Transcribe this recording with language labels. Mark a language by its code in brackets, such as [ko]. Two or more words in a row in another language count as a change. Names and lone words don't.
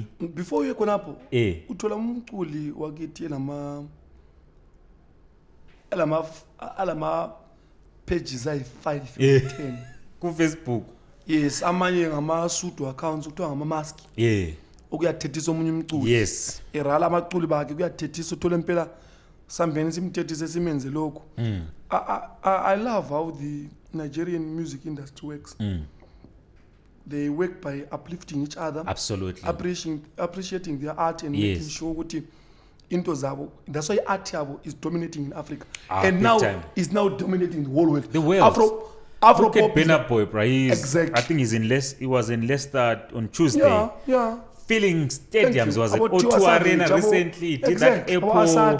[en] Before you [nd] khonapho uthola umculi wakithi lama alama pages ayi5 [en] Yeah. 10 [nd] ku Facebook. yes amanye ngama- [en] sudo accounts [nd] kuthiwa ngama-mask [en] Yeah. [nd] okuyathethisa omunye umculi [en] Yes. [nd] erala amaculi bakhe kuyathethisa uthole impela sambeni simthethise simenze lokhu [en] I love how the Nigerian music industry works. They work by uplifting each other, Absolutely. appreciating their art and Yes. making sure [nd] ukuthi into zabo. [en] That's why art yabo is dominating in Africa, Ah, and big now time. is now dominating the whole world. The world. Afro Look at pop. Burna Boy, bro. Exactly. I think he was in Leicester on Tuesday. Yeah. Filling stadiums. Was at About O2 Tiwa Arena Savage, recently. Did exactly. that airport.